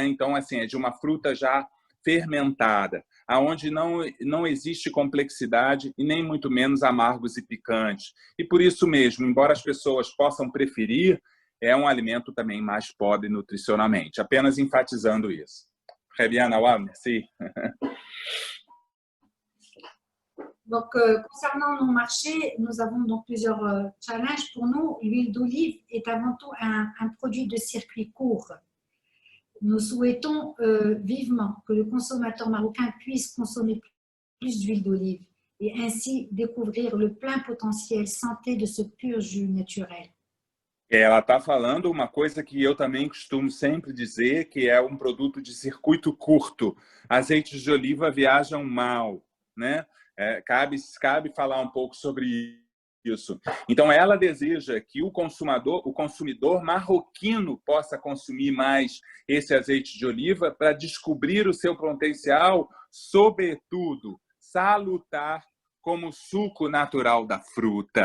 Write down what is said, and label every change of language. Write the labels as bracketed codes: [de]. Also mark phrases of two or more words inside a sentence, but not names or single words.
[pt] Então, assim, é de uma fruta já fermentada, aonde não existe complexidade e nem muito menos amargos e picantes. E por isso mesmo, embora as pessoas possam preferir, é um alimento também mais pobre nutricionalmente. Apenas enfatizando isso. [fr] Très bien, Nawal, merci. Donc, concernant nos marchés, nous avons donc plusieurs challenges. Pour nous, l'huile d'olive est avant tout un produit de circuit court. Nous souhaitons vivement que le consommateur marocain puisse consommer plus d'huile d'olive et ainsi découvrir le plein potentiel santé de ce pur jus naturel. [pt] Ela está falando uma coisa que eu também costumo sempre dizer, que é um produto de circuito curto. Azeites de oliva viajam mal, né? Cabe falar um pouco sobre isso. Então, ela deseja que o consumidor marroquino possa consumir mais esse azeite de oliva para descobrir o seu potencial, sobretudo, salutar como suco natural da fruta.